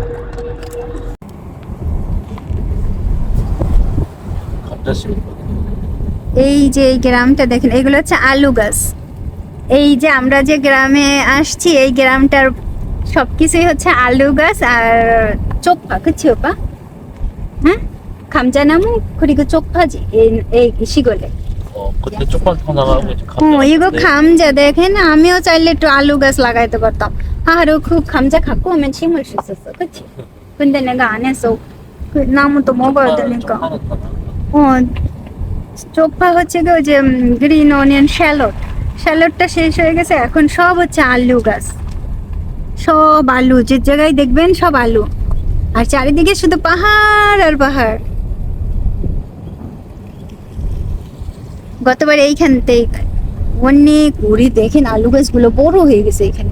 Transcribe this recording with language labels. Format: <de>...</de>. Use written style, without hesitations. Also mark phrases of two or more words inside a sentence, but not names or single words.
<bn>এই যে এই গ্রামটা দেখেন, এগুলো হচ্ছে আলু গাছ। এই যে আমরা যে গ্রামে আসছি, এই গ্রামটার সবকিছুই হচ্ছে আলু গাছ আর চোখা, কিছু ওপা, হ্যাঁ,</bn> <ko>감자나무 그리고 쪽파지, এই 시골에. 그때 쪽파 하나가고 이거 감자</ko> <bn>দেখেন, আমিও চাইলে একটু আলু গাছ লাগাইতে পারতাম। আরও খুব</bn> <ko>감자 갖고 오면 심을 수 있었어, 그치? 근데 내가 안 했어. 그 나무도 먹어야 되니까.</ko> <bn>쪽파 হচ্ছে কি ওই যে</bn> <en>green onion</en> <bn>শ্যালটটা শেষ হয়ে গেছে, এখন সব হচ্ছে আলু গাছ, সব আলু, যে জায়গায় দেখবেন সব আলু, আর চারিদিকে শুধু পাহাড় আর পাহাড়। গতবার এইখানতেই অনেক ঘুরি, দেখেন আলু গাছগুলো বড় হয়ে গেছে এখানে।</bn>